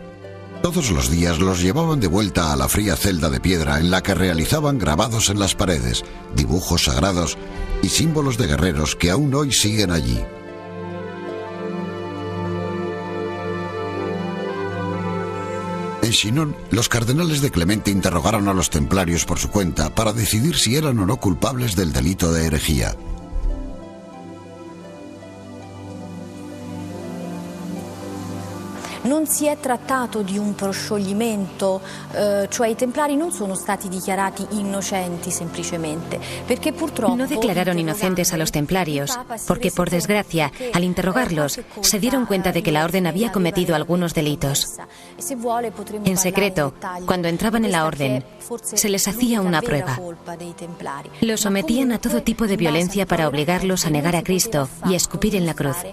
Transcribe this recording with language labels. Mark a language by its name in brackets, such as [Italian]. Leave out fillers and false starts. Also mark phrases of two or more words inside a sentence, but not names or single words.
[Spanish] Todos los días los llevaban de vuelta a la fría celda de piedra en la que realizaban grabados en las paredes, dibujos sagrados y símbolos de guerreros que aún hoy siguen allí. En Chinon, los cardenales de Clemente interrogaron a los templarios por su cuenta para decidir si eran o no culpables del delito de herejía. [Italian] Non si è trattato di un proscioglimento, cioè i templari non sono stati dichiarati innocenti semplicemente, perché purtroppo... [Spanish] No declararon inocentes a los templarios, porque por desgracia, al interrogarlos, se dieron cuenta de que la orden había cometido algunos delitos. En secreto, cuando entraban en la orden, se les hacía una prueba. Los sometían a todo tipo de violencia para obligarlos a negar a Cristo y a escupir en la cruz.